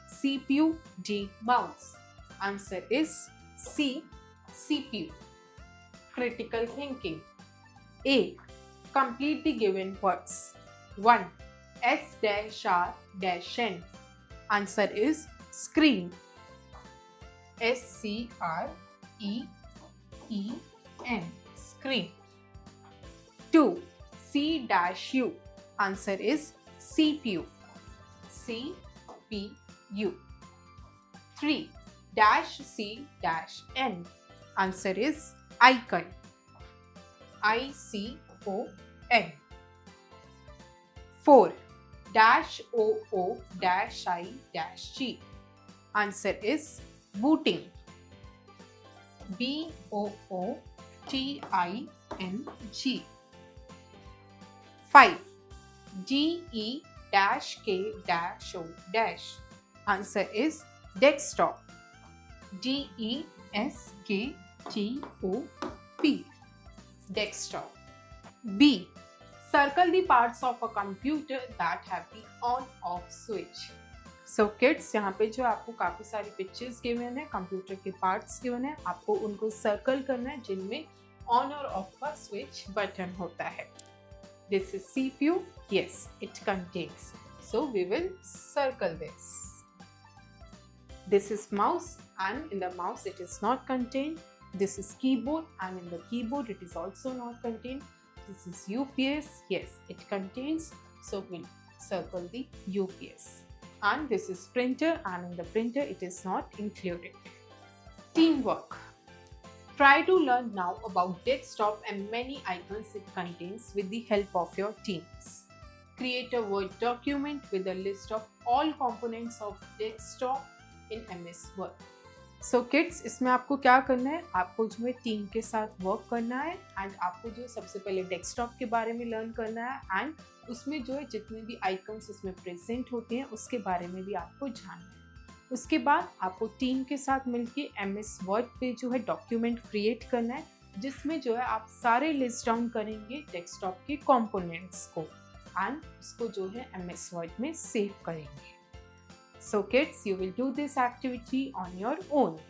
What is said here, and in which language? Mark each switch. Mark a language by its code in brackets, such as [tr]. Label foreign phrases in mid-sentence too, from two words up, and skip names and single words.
[en] CPU, D. Mouse. Answer is C. CPU. Critical thinking. A. Complete the given words. 1. S-R-N. Answer is screen. S-C-R-E-E-N. Screen. 2. C-U. Answer is CPU. CPU. 3. -C-N. Answer is icon. I-C-O-N. 4. -O-O-I-G. Answer is booting. B-O-O-T-I-N-G. 5. D-E-K-O-. Answer is desktop. D-E-S-K-T-O-P. Desktop. B. Circle the parts of a computer that have the on-off switch. So kids, [hi] यहाँ पे जो आपको काफ़ी सारी [en] pictures given [hi] है, कंप्यूटर के [en] parts given [hi] है, आपको उनको सर्कल करना है जिनमें ऑन और ऑफ का [en] switch button [hi] होता है. [en] This is CPU. Yes, it contains. So we will circle this. This is mouse, and in the mouse it is not contained. This is keyboard, and in the keyboard it is also not contained. This is UPS. Yes, it contains. So we'll circle the UPS. And this is printer, and in the printer it is not included. Teamwork. Try to learn now about desktop and many icons it contains with the help of your teams. Create a Word document with a list of all components of desktop in MS Word. So kids, [hi] इसमें आपको क्या करना है, आपको जो है टीम के साथ वर्क करना है एंड आपको जो सबसे पहले डेस्कटॉप के बारे में लर्न करना है एंड उसमें जो है जितने भी आइकन्स उसमें प्रेजेंट होते हैं उसके बारे में भी आपको जानना है. उसके बाद आपको टीम के साथ मिलके MS वर्ड पे जो है [en] document create [hi] करना है जिसमें जो है आप सारे [en] list down [hi] करेंगे डेस्कटॉप के कंपोनेंट्स को एंड उसको जो है MS वर्ड में सेव करेंगे. [en] So kids, you will do this activity on your own.